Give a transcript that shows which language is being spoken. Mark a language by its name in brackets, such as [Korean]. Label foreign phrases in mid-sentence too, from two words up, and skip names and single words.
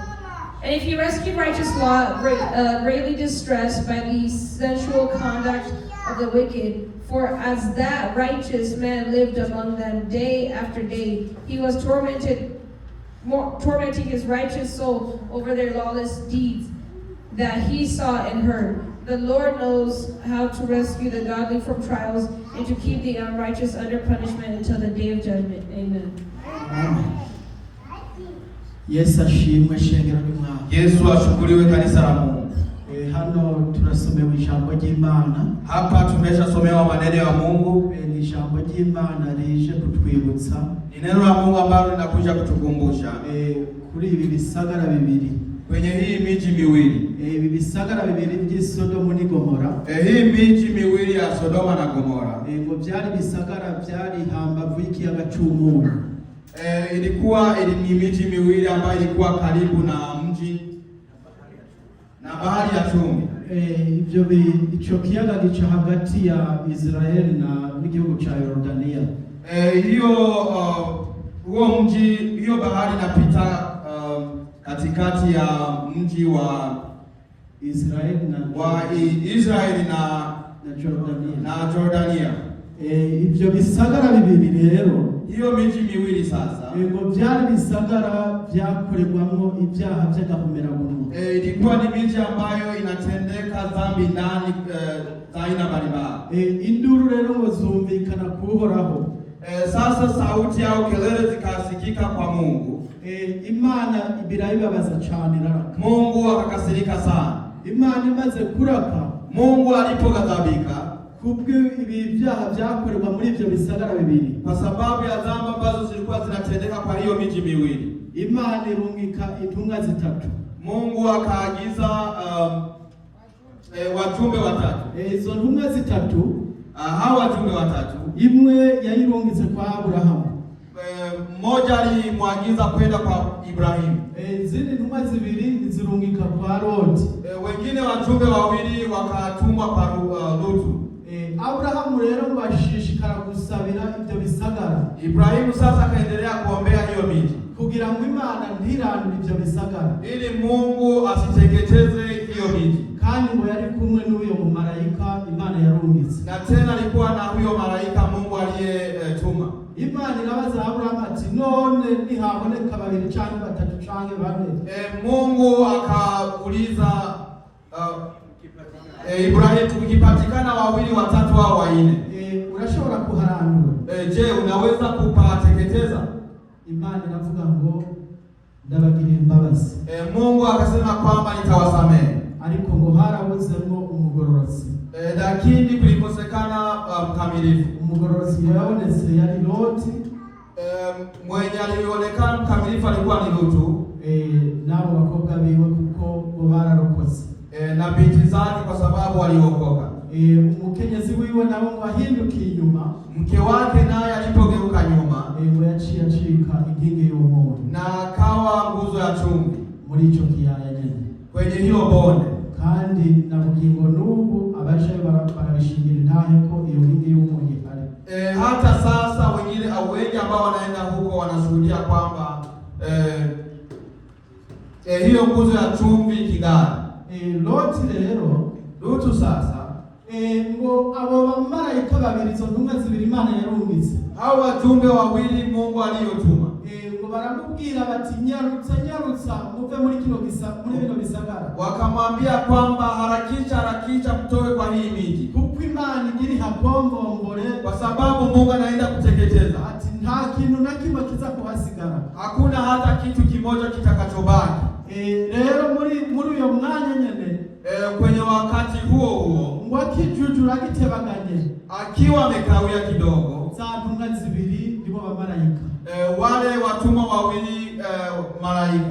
[English] And if you rescue righteous Lot, greatly distressed by the sensual conduct of the wicked, for as that righteous man lived among them day after day, he was tormenting his righteous soul over their lawless deeds that he saw and heard. The Lord knows how to rescue the godly from trials and to keep the unrighteous under punishment until the day of judgment. Amen. Amen. [Rundi] Yesu ashimwe shengero ry'Umwami. [Swahili] Yesu ashukuriwe kanisa la Mungu. [Rundi] Hano turasomewe ijambo ry'Imana. [Swahili] Hapa tumeshasomewa maneno ya Mungu. [Rundi] Ni ijambo ry'Imana rije kutwibutsa. [Swahili] Ni neno la Mungu ambalo linakuja kutukumbusha [Rundi] kuri ibi bisagara bibiri. [Swahili] Kwenye hii miji miwili. [Rundi] Ibi bisagara bibiri by'Isodomu ni Gomora. [Swahili] Hii miji miwili ya Sodoma na Gomora. [Rundi] Ngo byari bisagara byari hambavu y'ikiyaga cy'Umunyu. [Swahili] Ilikuwa ni miji miwili ambayo ilikuwa karibu na mji na bahari ya Chumvi. [Rundi] Icho kiyaga gica hagati ya Israeli na n'igihugu cha Yordania. [Swahili] Huo mji, hiyo bahari inapita katikati ya mji wa Israeli na Jordania. Jordania. [Rundi] Ibyo bisagara bibiri rero [Swahili] hiyo miji miwili sasa [Rundi] ngo byari bisagara byakorerwamo ibyaha by'agahomerabunwa. [Swahili] Ilikuwa ni miji ambayo inatendeka dhambi ndani za aina mbalimbali. [Rundi] Induru rero ngo zumvikana kuhoraho. [Swahili] Sasa sauti au kelele zikasikika kwa Mungu. [Rundi] Imana birayibabaza cyane raraka. [Swahili] Mungu akakasirika sana. [Rundi] Imana imaze kuraka, [Swahili] Mungu alipoghadhabika [Rundi] kubwe ibi byaha byakorerwa muri ibyo bisagara bibiri, [Swahili] kwa sababu ya dhambi ambazo zilikuwa zinatendeka kwa hiyo miji miwili, [Rundi] Imana irungika intumwa zitatu. [Swahili] Mungu akaagiza wajumbe watatu. [Rundi] Izo ntumwa zitatu, [Swahili] hao wajumbe watatu, [Rundi] imwe yayirungitse kwa Abrahamu, [Swahili] mmoja alimwagiza kwenda kwa Ibrahimu, [Rundi] zindi ntumwa zibiri zirungika kwa Loti, [Swahili] wengine wajumbe wawili wakatumwa kwa Lutu. [Rundi] Abrahamu rero ngo ashishikara gusabira ibyo bisagara. [Swahili] Ibrahimu sasa akaendelea kuombea hiyo miji [Rundi] kugira ngo Imana ntirandure ibyo bisagara, [Swahili] ili Mungu asiteketeze hiyo miji. [Rundi] Kandi ngo yari kumwe n'uyo mumarayika Imana yarungitse, [Swahili] na tena alikuwa na huyo malaika Mungu aliyetuma. [Rundi] Imana irabaza Abrahamu ati none nihaboneka babiri cyangwa batatu cyangwa bane. [Swahili] Mungu akauliza Ibrahimu, ukipatikana wawili watatu au wanne, [Rundi] urashobora kuharandura? [Swahili] Je, unaweza kupateketeza? [Rundi] Imana iravuga ngo ndabagirira imbabazi. [Swahili] Mungu akasema kwamba nitawasamehe, [Rundi] ariko ngo harabuzemo umugororotsi, [Swahili] lakini kulikosekana mkamilifu. [Rundi] Umugororotsi yabonetse yari Loti, [Swahili] mwenye alionekana mkamilifu alikuwa ni Lutu, [Rundi] nabo bakobwa biwe kuko bararokotse, [Swahili] na binti zake kwa sababu waliokoka. [Rundi] Umukenyezi wiwe nawe ngo ahindukiye inyuma, [Swahili] mke wake naye alipogeuka nyuma, [Rundi] ngo yaciye acika inkingi y'umuntu, [Swahili] na akawa nguzo ya chumvi [Rundi] muri ico kiyaya nyene, [Swahili] kwenye hilo bonde. [Rundi] Kandi na bugingo n'ubu abashayo barabishingira intahe ko iyo nkingi y'umuntu ihari. [Swahili] Hata sasa wengine au wengi ambao wanaenda huko wanashuhudia kwamba hiyo nguzo ya chumvi kigari. [Rundi] Loti rero, [Swahili] Lutu sasa, [Rundi] ngo abo bamarayika babiri, izo ntumwa zibiri Imana yarungitse, [Swahili] hao wajumbe wawili Mungu aliyotuma, [Rundi] ngo baramubwira bati nyarutsa muve muri bino bisagara. [Swahili] Wakamwambia kwamba harakisha mtoe kwa hii miji, [Rundi] kuko Imana igiri hakombombore, [Swahili] kwa sababu Mungu anaenda kuteketeza. [Rundi] Ati nta kintu na kimwe kiza kuhasigara, [Swahili] hakuna hata kitu kimoja kitakachobaki. [Rundi] Rero muri uyo mwanya nyene, [Swahili] kwenye wakati huo [Rundi] ngo akijujura gitebaganye, [Swahili] akiwa amekawia kidogo, [Rundi] za ntumwa zibiri nibo bamarayika, [Swahili] wale watumwa wawili malaika